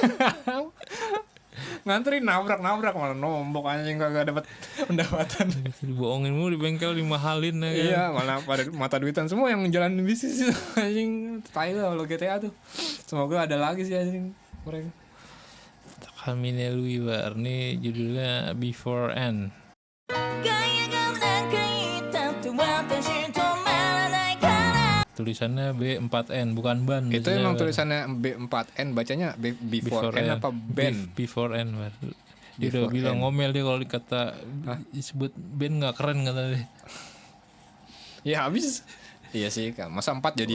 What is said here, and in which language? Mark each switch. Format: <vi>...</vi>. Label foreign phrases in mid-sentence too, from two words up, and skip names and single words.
<id>Ngantri nabrak malah nombok anjing, kagak dapat pendapatan. Dibohongin mulu di bengkel, dimahalin ya kan. Iya, malah pada mata duitan semua yang jalanin bisnis itu anjing. Tai lah kalau GTA tuh. Semoga ada lagi sih anjing mereka. Takane Lui Bar, nih judulnya Before End.</id> <ja>ガイアが何か言ったって私止まらないから</ja> <id>Tulisannya B4N bukan ban. Itu biasanya, emang Bar. tulisannya B4N, bacanya before N apa Ben? Before End Bar. Dia udah Before bilang End. ngomel dia kalau dikata disebut band nggak keren kata dia. Ya habis. Iya sih, kan. Masa 4 jadi</id>